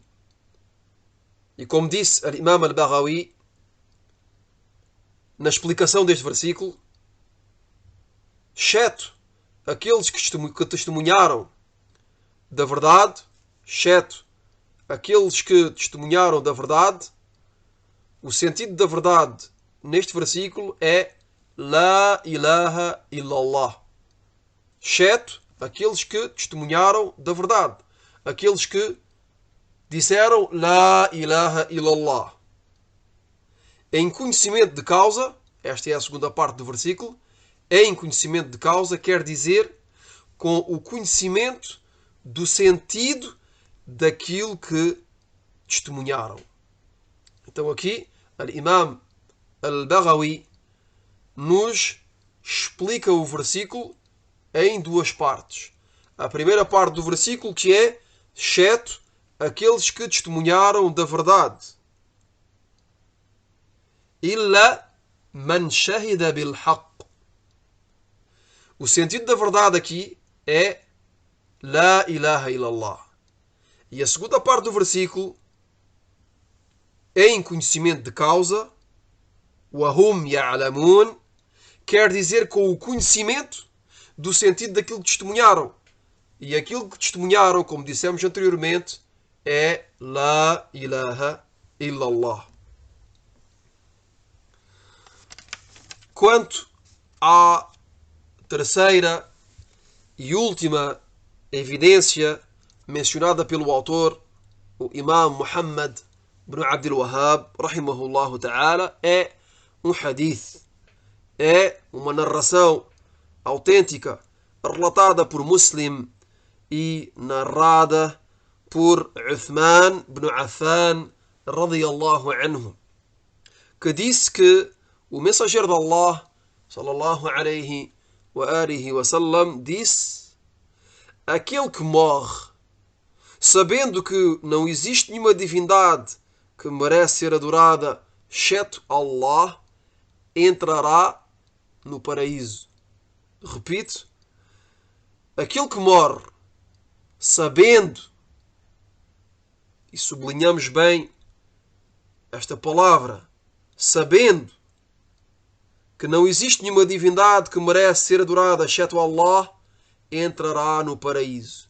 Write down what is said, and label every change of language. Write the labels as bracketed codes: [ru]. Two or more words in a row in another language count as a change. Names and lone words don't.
[pt] E como disse Al-Imam Al-Baghawi na explicação deste versículo, exceto aqueles que testemunharam da verdade, exceto aqueles que testemunharam da verdade, o sentido da verdade neste versículo é [ar] لا إله إلا الله. [pt] Exceto aqueles que testemunharam da verdade, aqueles que disseram [ar] لا إله إلا الله. [pt] Em conhecimento de causa, esta é a segunda parte do versículo, em conhecimento de causa quer dizer com o conhecimento do sentido daquilo que testemunharam. Então aqui, Al-Imam Al-Baghawi nos explica o versículo em duas partes. A primeira parte do versículo que é exceto aqueles que testemunharam da verdade. [ar] إلا من شهد بالحق. [pt] O sentido da verdade aqui é [ar] لا إله إلا الله. [pt] E a segunda parte do versículo, em conhecimento de causa, [ar] وهم يعلمون, [pt] quer dizer com o conhecimento do sentido daquilo que testemunharam. E aquilo que testemunharam, como dissemos anteriormente, é [ar] لا إله إلا الله. [pt] Quanto à terceira e última evidência mencionada pelo autor, o Imam Muhammad ibn Abdul Wahhab, rahimahullah ta'ala, é um hadith, é uma narração autêntica, relatada por Muslim e narrada por Uthman ibn Affan, [ar] رضي الله عنه, [pt] que disse que o mensageiro de Allah, [ar] صلى الله عليه وعلى آله وسلم, [pt] disse: aquele que morre sabendo que não existe nenhuma divindade que merece ser adorada exceto Allah, entrará no paraíso. Repito, aquele que morre sabendo, e sublinhamos bem esta palavra, sabendo que não existe nenhuma divindade que merece ser adorada exceto Allah, entrará no paraíso.